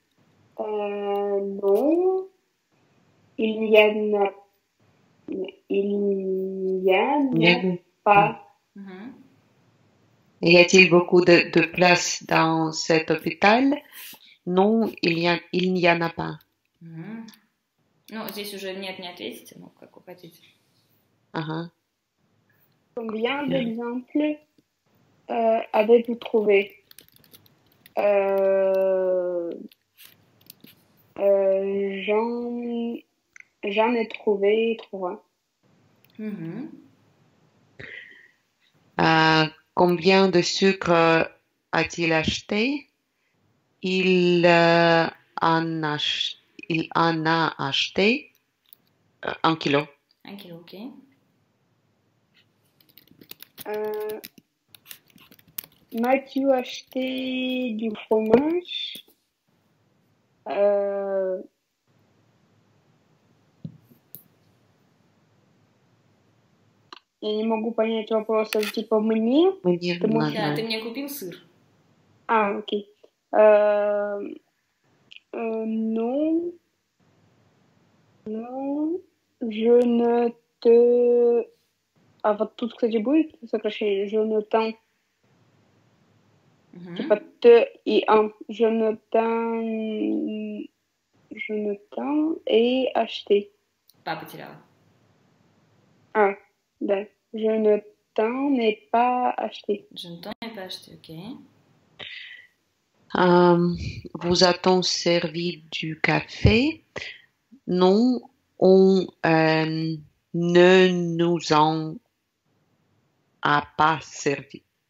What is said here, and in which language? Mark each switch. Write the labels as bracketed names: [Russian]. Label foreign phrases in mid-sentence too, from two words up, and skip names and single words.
[French] Non. Il y en a pas. Y a-t-il beaucoup de place dans cet hôpital? Non, il n'y en a pas. [Russian] Ну, здесь уже нет, не ответите, ну, как вы хотите. [French] Combien d'exemples avez-vous trouvé? J'en ai trouvé 3. Combien de sucre a-t-il acheté? Il en a acheté 1 kilo. 1 kilo, ok. M'as-tu acheté du fromage? [Russian] Я не могу понять вопроса, типа мне? Да, ты мне купил сыр. Окей. [French] Non. Non. Je ne te... [Russian] А вот тут, кстати, будет сокращение. [French] Je ne t'en... [Russian] Типа te и en. [French] Je ne t'en ai acheté. [Russian] Pas потеряла. Да. [French] Je ne t'en ai pas acheté. Je ne t'en ai pas acheté, ok. Vous a-t-on servi du café? Non, on ne nous en a pas servi.